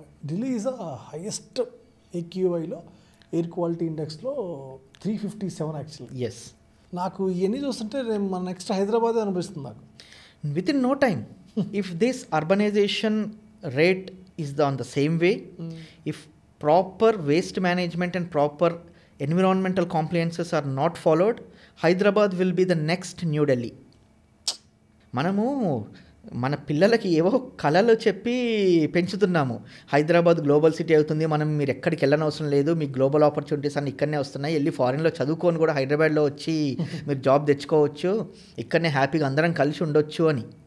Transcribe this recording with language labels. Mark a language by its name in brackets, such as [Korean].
[English] Delhi is highest ఏక్యూఐలో air quality ఇండెక్స్లో 357 actually. Yes. [Telugu] నాకు ఇవన్నీ చూస్తుంటే మన నెక్స్ట్ హైదరాబాదే అనిపిస్తుంది నాకు. [English] Within no time, if this urbanization rate is on the same way, if proper waste management and proper environmental compliances are not followed, Hyderabad will be the next New Delhi. [Telugu] మనము మన పిల్లలకి ఏవో కళలు చెప్పి పెంచుతున్నాము. హైదరాబాద్ గ్లోబల్ సిటీ అవుతుంది, మీరు ఎక్కడికి వెళ్ళనవసరం లేదు, మీకు గ్లోబల్ ఆపర్చునిటీస్ అన్నీ ఇక్కడనే వస్తున్నాయి, వెళ్ళి ఫారిన్లో చదువుకొని కూడా హైదరాబాద్లో వచ్చి మీరు జాబ్ తెచ్చుకోవచ్చు, ఇక్కడనే హ్యాపీగా అందరం కలిసి ఉండొచ్చు అని.